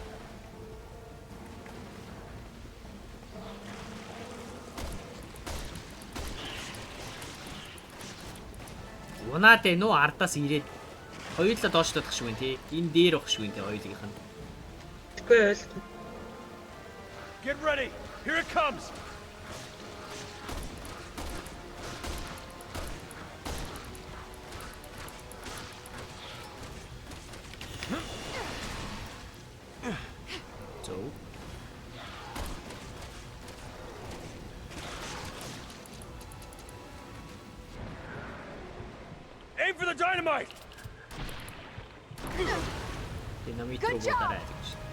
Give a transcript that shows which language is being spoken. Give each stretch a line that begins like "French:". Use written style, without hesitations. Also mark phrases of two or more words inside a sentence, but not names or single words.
Mongolian: Унаад ээ нөө ардаас ирээд хоёулаа доош татах шиг байна тий. Энэ дээр байх шиг байна тий хоёулынх нь. Тэггүй ойлгохгүй.
English: Get ready. Here it comes.
Mongolian: Зөв.
English: Aim for the dynamite.
Mongolian: Динамит руу бодорой гэж.